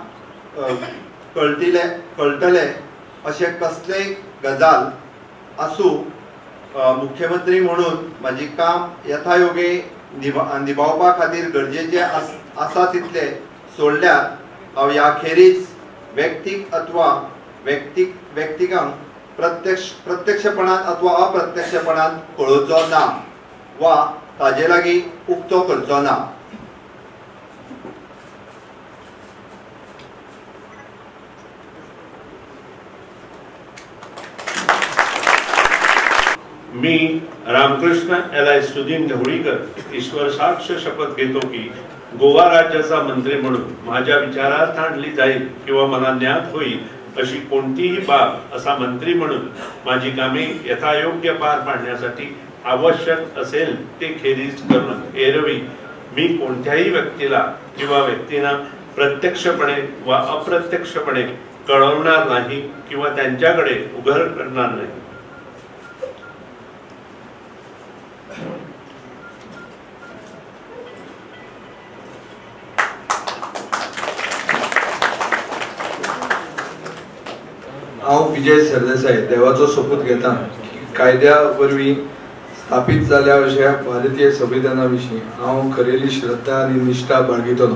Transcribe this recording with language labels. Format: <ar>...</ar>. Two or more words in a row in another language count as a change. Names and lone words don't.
<kok>कळटले अशें कसलेय गजाल आसूं मुख्यमंत्री म्हणून माझी काम यथायोगे निभावपा खातीर गरजेचे आसा तितले सोडल्यार हांव ह्या खेरीज व्यक्तीक अथवा व्यक्तिकांक प्रत्यक्षपणान अथवा अप्रत्यक्षपणान कळोवचो ना वा ताजे लागीं उक्तो करचो ना।</kok> <mr>मी रामकृष्ण एल.आय. सुदीन ढवळीकर ईश्वर साक्ष शपथ घेतो की गोवा राज्याचा मंत्री म्हणून माझ्या विचारार्थ आणली जाईल किंवा मला ज्ञात होईल अशी कोणतीही बाब असा मंत्री म्हणून माझी कामे यथायोग्य पार पाडण्यासाठी आवश्यक असेल ते खेरीज करणं एरवी मी कोणत्याही व्यक्तीला किंवा व्यक्तींना प्रत्यक्षपणे वा अप्रत्यक्षपणे कळवणार नाही किंवा त्यांच्याकडे उघड करणार नाही।</mr> <kok>हांव विजय सरदेसाई देवाचो सोपूत घेता कायद्या वरवीं स्थापीत जाल्ल्या अशा भारतीय संविधाना विशीं हांव खरेली श्रद्धा आनी निश्ठा बाळगितलो।</kok>